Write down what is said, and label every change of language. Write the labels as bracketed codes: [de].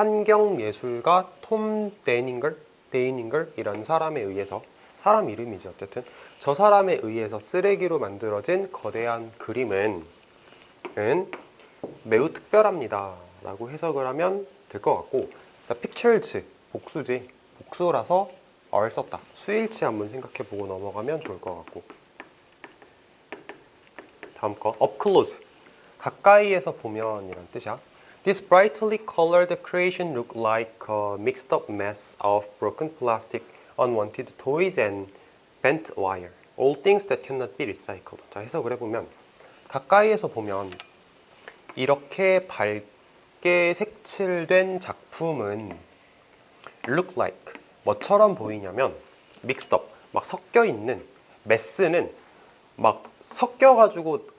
[ko] 환경예술가 톰 데이닝걸이라는 사람에 의해서, 사람 이름이지 어쨌든, 저 사람에 의해서 쓰레기로 만들어진 거대한 그림은 매우 특별합니다 라고 해석을 하면 될 것 같고, 자, pictures 복수지. 복수라서 are 썼다. 수일치 한번 생각해보고 넘어가면 좋을 것 같고, 다음 거 up close, 가까이에서 보면 이란 뜻이야. [en] This brightly colored creation looked like a mixed up mess of broken plastic, unwanted toys and bent wire. All things that cannot be recycled. [ko] 자, 해석을 해보면 가까이에서 보면 이렇게 밝게 색칠된 작품은 look like 뭐처럼 보이냐면 mixed up 막 섞여 있는, mess는 막 섞여가지고